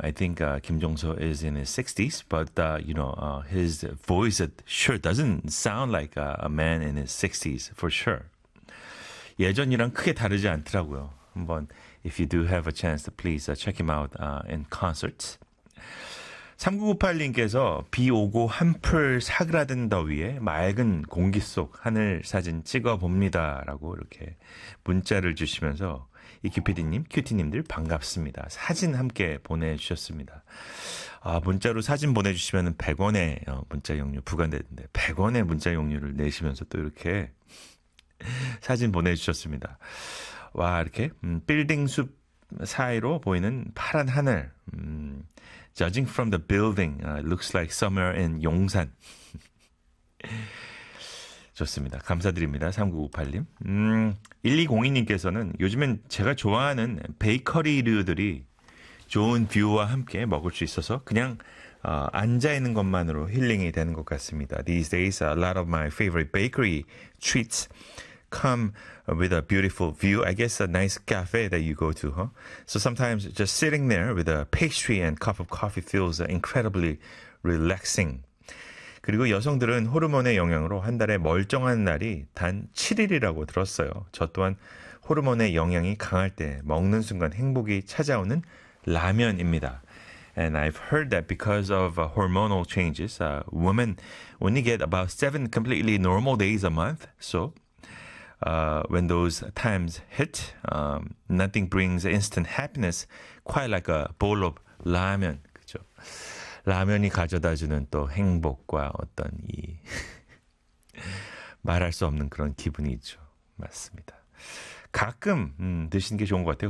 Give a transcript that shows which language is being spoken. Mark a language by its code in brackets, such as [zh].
[en] I think 김종서 is in his 60s, but you know, his voice sure doesn't sound like a man in his 60s for sure. [ko] 예전이랑 크게 다르지 않더라고요. [en] 한번 if you do have a chance, please check him out in concerts. [ko] 3998님께서 비 오고 한풀 사그라든 더위에 맑은 공기 속 하늘 사진 찍어봅니다. 라고 이렇게 문자를 주시면서 이 QPD님, QT님들 반갑습니다. 사진 함께 보내주셨습니다. 아, 문자로 사진 보내주시면 100원의 문자 용료 부과되는데 100원의 문자 용료를 내시면서 또 이렇게 사진 보내주셨습니다. 와, 이렇게 빌딩 숲 사이로 보이는 파란 하늘. [en] Judging from the building, it looks like somewhere in 용산. [ko] 좋습니다. 감사드립니다. 3998님. 1202님께서는 요즘엔 제가 좋아하는 베이커리류들이 좋은 뷰와 함께 먹을 수 있어서 그냥 앉아있는 것만으로 힐링이 되는 것 같습니다. [en] These days, a lot of my favorite bakery treats come with a beautiful view. I guess a nice cafe that you go to, huh? So sometimes just sitting there with a pastry and cup of coffee feels incredibly relaxing. [ko] 그리고 여성들은 호르몬의 영향으로 한 달에 멀쩡한 날이 단 7일이라고 들었어요. 저 또한 호르몬의 영향이 강할 때 먹는 순간 행복이 찾아오는 라면입니다. [en] And I've heard that because of hormonal changes, women only get about 7 completely normal days a month. So when those times hit, nothing brings instant happiness quite like a bowl of 라면. [ko] 그죠? 라면이 가져다주는 또 행복과 어떤 이 말할 수 없는 그런 기분이 있죠. 맞습니다. 가끔 드시는 게 좋은 것 같아요.